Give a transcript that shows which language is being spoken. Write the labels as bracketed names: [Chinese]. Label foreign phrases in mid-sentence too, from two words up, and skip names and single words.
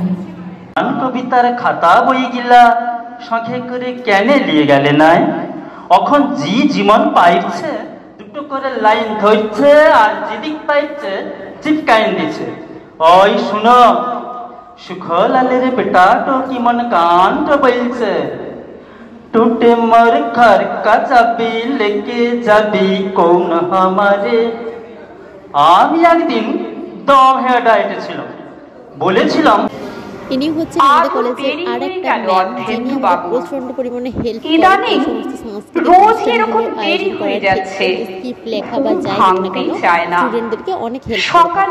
[Bangla] কবিতার খাতা বই গিলা সঙ্গে করে কেনে লিয়ে গেলে নাই, এখন জি জীবন পাইছে দুটো করে লাইন ধরছে, আর যেদিক পাইছে চিপকাইন দিছে। ওই শুনো, সুখলালের বেটা তো কি মন কান তো বলছে, [Bhojpuri] टूटे मर घर का चाबी लेके जाबी कौन हमारे। [Bangla] আমি একদিন দম হেঁটে ডায়েটেছিলাম, বলেছিলাম ইনি হচ্ছেন আমাদের কলেজের আর একটা ম্যাম, যিনি আমাদের প্রচন্ড পরিমাণে হেল্প করেন এই সমস্ত সাংস্কৃতিক অনুষ্ঠানগুলো আয়োজন করার ক্ষেত্রে। স্ক্রিপ্ট লেখা বা যাই হোক না কেন স্টুডেন্টদেরকে অনেক হেল্প করে।